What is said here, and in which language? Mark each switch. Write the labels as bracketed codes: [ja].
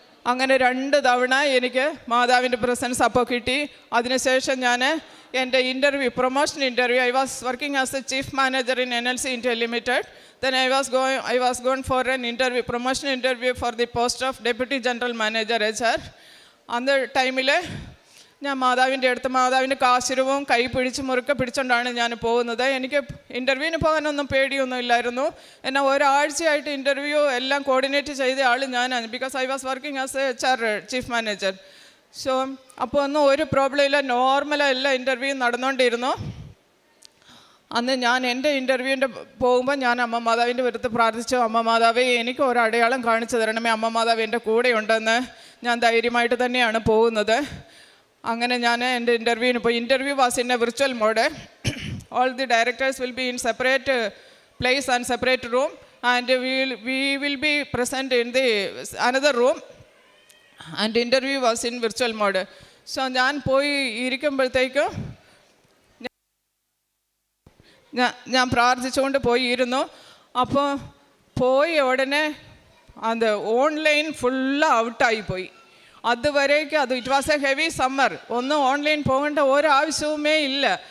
[ml] അങ്ങനെ 2 തവണ എനിക്ക് മാതാവിൻ്റെ പ്രസൻസ് അപ്പോൾ കിട്ടി. അതിനുശേഷം ഞാൻ എൻ്റെ promotion interview, [en] I was working as a chief manager in NLC India Limited. Then I was going for an promotion interview for the post of Deputy General Manager HR. [ml] അന്ന് ടൈമിൽ ഞാൻ മാതാവിൻ്റെ കാശുരവും കൈ മുറുക്കെ പിടിച്ചുകൊണ്ടാണ് ഞാൻ പോകുന്നത്. എനിക്ക് ഇൻ്റർവ്യൂവിന് പോകാനൊന്നും പേടിയൊന്നും ഇല്ലായിരുന്നു. എന്നാൽ ഒരാഴ്ചയായിട്ട് ഇൻ്റർവ്യൂ എല്ലാം കോർഡിനേറ്റ് ചെയ്ത ആൾ ഞാനാണ്, [en] Because I was working as a HR chief manager. [ml] So അപ്പോൾ ഒന്നും ഒരു പ്രോബ്ലം ഇല്ല, നോർമലായി എല്ലാ ഇൻ്റർവ്യൂ നടന്നുകൊണ്ടിരുന്നു. അന്ന് ഞാൻ എൻ്റെ ഇൻ്റർവ്യൂവിൻ്റെ പോകുമ്പോൾ ഞാൻ അമ്മ മാതാവിൻ്റെ അടുത്ത് പ്രാർത്ഥിച്ചു, അമ്മ മാതാവേ എനിക്ക് ഒരു അടയാളം കാണിച്ചു തരണമേ, അമ്മ മാതാവ് എൻ്റെ കൂടെ ഉണ്ടെന്ന്. ഞാൻ ധൈര്യമായിട്ട് തന്നെയാണ് പോകുന്നത്. അങ്ങനെ ഞാൻ എൻ്റെ ഇൻ്റർവ്യൂവിന് പോയി. [en] Interview was in a virtual mode. All the directors will be in separate place and separate room and we will be present in the another room and interview was in virtual mode. [ml] So ഞാൻ പോയി ഇരിക്കുമ്പോഴത്തേക്കും ഞാൻ പ്രാർത്ഥിച്ചുകൊണ്ട് പോയി ഇരുന്നു. അപ്പോൾ പോയി ഉടനെ അത് ഓൺലൈൻ ഫുള്ള് ഔട്ടായിപ്പോയി. അതുവരേക്കും [en] it was a heavy summer, [ml] ഒന്നും ഓൺലൈൻ പോകേണ്ട ഒരാവശ്യവുമേ ഇല്ല.